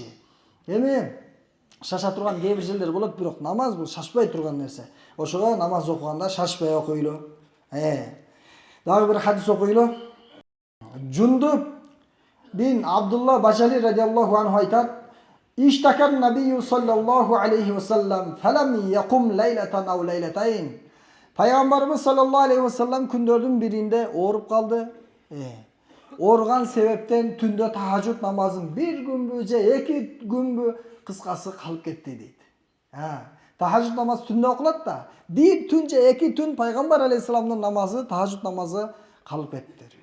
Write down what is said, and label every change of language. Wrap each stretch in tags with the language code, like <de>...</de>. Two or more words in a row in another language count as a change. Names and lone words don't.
<ky>Эми шаша турган кээ бир жерлер болот, бирок намаз бул шашпай турган нерсе. Ошого намаз окуганда шашпай окуйлу. Дагы бир хадис окуйлу. Жундуб бин Абдулла Бажали</ky> <ar>رضي الله عنه</ar> <ky>айтат:</ky> <ar>"اشتكى النبي صلى الله عليه وسلم فلم يقم ليلة أو ليلتين."</ar> <ky>Пайгамбарыбыз</ky> <ar>صلى الله عليه وسلم</ar> <ky>күндөрдүн биринде ооруп калды. Орган себептен түндө тахажжуд намазын бир күнбү же эки күнбү кыскасы калып кетти дейт. Тахажжуд намаз түндө окулат да, бир түн же эки түн пайгамбар алейхисаламдын намазы, тахажжуд намазы калып кетти.</ky>